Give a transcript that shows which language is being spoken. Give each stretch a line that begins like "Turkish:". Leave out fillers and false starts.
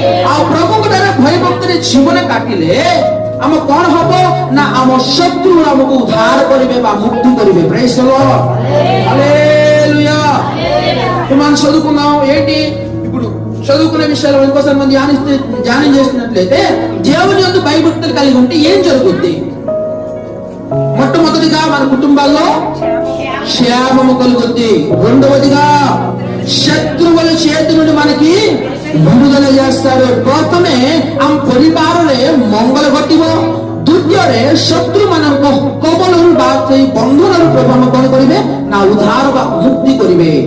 Odia: ଆଉ ପ୍ରଭୁଙ୍କର ଭୟଭକ୍ତିରେ ଜୀବନ କାଟିଲେ ଆମ କଣ ହବ ନା ଆମ ଶତ୍ରୁ ଆମକୁ ଉଦ୍ଧାର କରିବେ ବା ମୁକ୍ତି କରିବେ।
English: Praise the lord, hallelujah.
Telugu: మనం చదువుకున్నాం ఏంటి ఇప్పుడు చదువుకునే విషయాలు ఇంకోసారి మనం ధ్యానం చేసినట్లయితే దేవుని యొక్క భయభక్తులు కలిగి ఉంటే ఏం జరుగుద్ది? మొట్టమొదటిగా మన కుటుంబాల్లో క్షేమము కలుగుద్ది। రెండవదిగా శత్రువుల చేతి నుండి మనకి విడుదల చేస్తాడు।
Odia: ପ୍ରଥମେ ଆମ ପରିବାରରେ ମଙ୍ଗଳ ଘଟିବ, ଦ୍ୱିତୀୟରେ ଶତ୍ରୁ ମାନଙ୍କ କବଳରୁ ବା ସେଇ ବନ୍ଧନରୁ ପ୍ରଭୁ ଆମେ କଣ କରିବେ ନା ଉଦ୍ଧାର ବା ମୁକ୍ତି କରିବେ।